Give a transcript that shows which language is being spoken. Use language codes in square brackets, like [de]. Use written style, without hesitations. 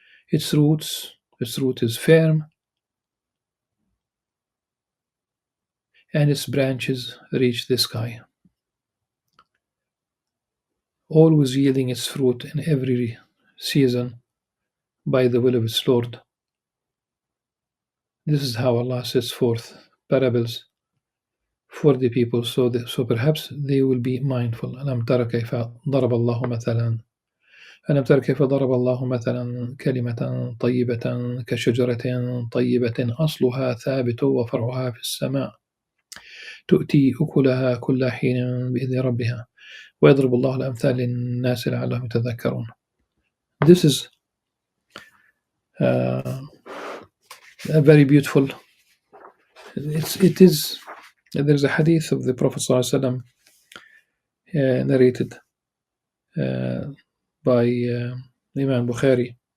[en] Its root is firm, and its branches reach the sky, always yielding its fruit in every season by the will of its Lord. This is how Allah sets forth parables for the people, so perhaps they will be mindful. [ar] ألم تر كيف ضرب الله مثلا ألم تر كيف ضرب الله مثلا كلمة طيبة كشجرة طيبة أصلها ثابت وفرعها في السماء تؤتي أكلها كل حين بإذن ربها ويضرب الله الأمثال للناس لعلهم يتذكرون. [en] This is a very beautiful. It is. There's a hadith of the Prophet ﷺ narrated by Imam Bukhari.